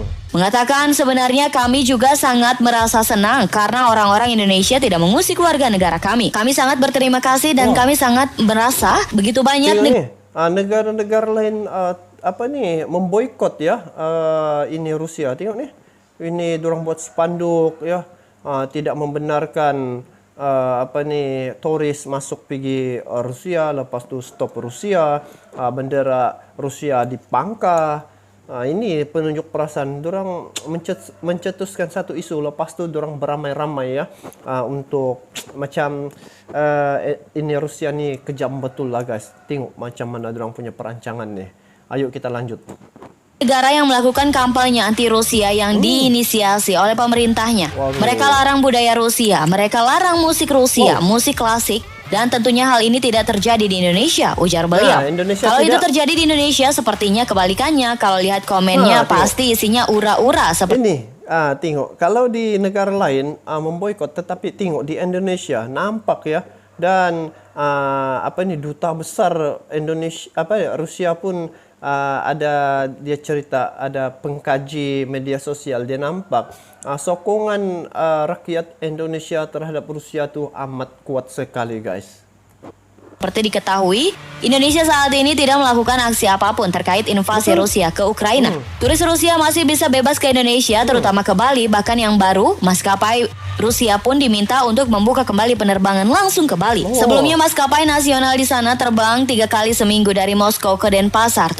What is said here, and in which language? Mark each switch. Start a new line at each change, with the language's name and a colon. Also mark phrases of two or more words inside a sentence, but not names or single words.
Indonesian: Mengatakan sebenarnya kami juga sangat merasa senang karena orang-orang Indonesia tidak mengusik warga negara kami. Kami sangat berterima kasih dan kami sangat merasa begitu banyak negara-negara lain memboikot ya ini Rusia.
Malay: Tengok nih. Ini dorang buat spanduk ya, tidak membenarkan turis masuk pergi Rusia, lepas tu stop Rusia, bendera Rusia dipangkah. Ini penunjuk perasaan. Dorang mencetuskan satu isu, lepas tu dorang beramai-ramai ya untuk macam ini Rusia ni kejam betul lah guys. Tengok macam mana dorang punya perancangan ni.
Indonesian: Ayo kita lanjut. Negara yang melakukan kampanye anti-Rusia yang diinisiasi oleh pemerintahnya. Waduh. Mereka larang budaya Rusia, mereka larang musik Rusia, musik klasik, dan tentunya hal ini tidak terjadi di Indonesia, ujar beliau. Indonesia Kalau itu tidak. terjadi di Indonesia, sepertinya kebalikannya. Kalau lihat komennya, pasti isinya ura-ura.
Malay: Ini, tengok. Kalau di negara lain memboikot, tetapi tengok di Indonesia nampak ya. Dan duta besar Indonesia, Rusia pun ada dia cerita, ada pengkaji media sosial, dia nampak sokongan rakyat Indonesia terhadap Rusia tu amat kuat sekali guys.
Indonesian: Seperti diketahui, Indonesia saat ini tidak melakukan aksi apapun terkait invasi Rusia ke Ukraina. Turis Rusia masih bisa bebas ke Indonesia, terutama ke Bali. Bahkan yang baru, maskapai Rusia pun diminta untuk membuka kembali penerbangan langsung ke Bali. Sebelumnya maskapai nasional di sana terbang 3 kali seminggu dari Moskow ke Denpasar.